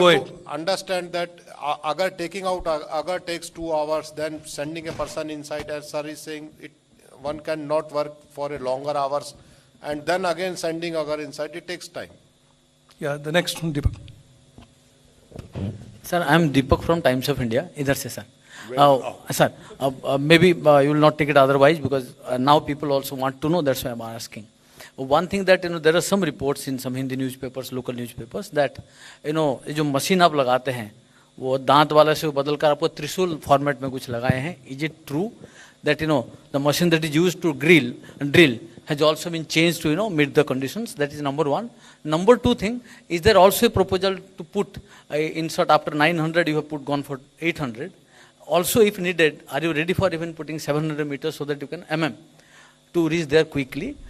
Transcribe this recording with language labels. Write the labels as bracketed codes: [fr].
[en] you have to understand that agar taking out agar takes 2 hours, then sending a person inside, as sir is saying, one cannot work for a longer hours, and then again sending agar inside, it takes time. Yeah, the next one, Deepak. Sir, I am Deepak from Times of India. [hi] Idhar se, sir. [en] Sir, maybe you will not take it otherwise, because now people also want to know. That's why I am asking. One thing that there are some reports in some Hindi newspapers, local newspapers, that [hi] ये जो machine आप लगाते हैं वो दांत वाला से बदल कर आपको त्रिशूल फॉर्मेट में कुछ लगाए हैं. [en] Is it true that the machine that is used to drill has also been changed to meet the conditions? That is number one. Number two thing, is there also a proposal to put insert after 900 you have gone for 800? Also, if needed, are you ready for even putting 700 meters so that you can to reach there quickly?